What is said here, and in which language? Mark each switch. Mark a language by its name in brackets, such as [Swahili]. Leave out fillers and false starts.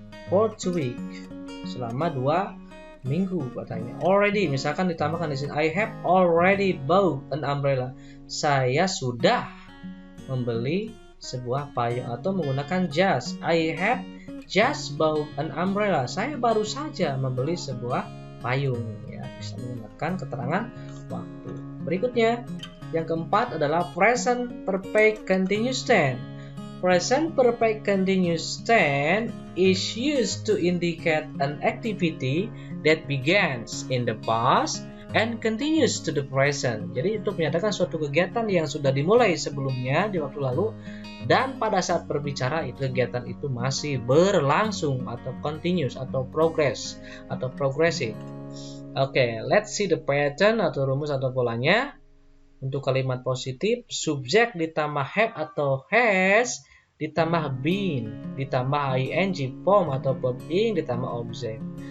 [English] For 2 weeks, [Indonesian] selama 2 minggu katanya. [English] Already, [Indonesian] misalkan ditambahkan di sini, [English] I have already bought an umbrella. [Indonesian] Saya sudah membeli sebuah payung, atau menggunakan just. [English] I have just bought an umbrella. [Indonesian] Saya baru saja membeli sebuah payung, ya. Bisa menggunakan keterangan waktu. Berikutnya, yang keempat adalah present perfect continuous tense. [English] Present perfect continuous tense is used to indicate an activity that begins in the past and continues to the present. [Indonesian] Jadi untuk menyatakan suatu kegiatan yang sudah dimulai sebelumnya di waktu lalu dan pada saat berbicara itu kegiatan itu masih berlangsung atau continuous atau progress atau progressive. Oke, [English] let's see the pattern [Indonesian] atau rumus atau polanya. Untuk kalimat positif, subjek ditambah have atau has ditambah been ditambah ing form atau verb ing ditambah objek.